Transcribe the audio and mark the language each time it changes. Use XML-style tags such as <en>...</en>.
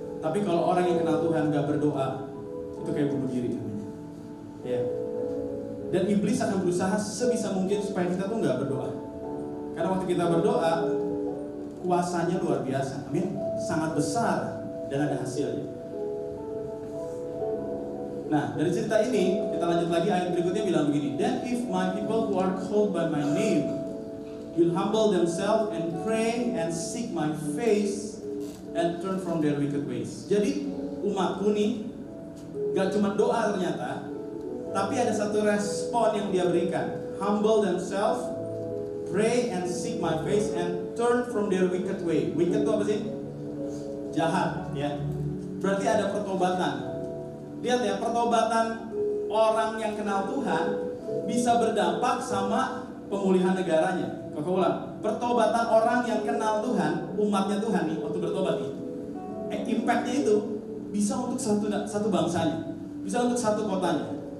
<id>Tapi kalau orang yang kenal Tuhan gak berdoa, itu kayak bunuh diri namanya. Ya. Dan iblis akan berusaha sebisa mungkin supaya kita tuh gak berdoa. Karena waktu kita berdoa, kuasanya luar biasa. Amin. Sangat besar dan ada hasilnya. Nah, dari cerita ini, kita lanjut lagi, ayat berikutnya bilang begini,</id> <en>then if my people who are called by my name will humble themselves and pray and seek my face and turn from their wicked ways.</en> <id>Jadi, umatku nih, gak cuma doa ternyata, tapi ada satu respon yang dia berikan.</id> <en>Humble themselves, pray and seek my face and turn from their wicked way.</en> <id>Wicked itu apa sih? Jahat, ya. Berarti ada pertobatan. Lihat ya, pertobatan orang yang kenal Tuhan bisa berdampak sama pemulihan negaranya. Kau ulang, pertobatan orang yang kenal Tuhan, umatnya Tuhan nih, waktu bertobat nih, impactnya itu bisa untuk satu bangsanya, bisa untuk satu kotanya.</id>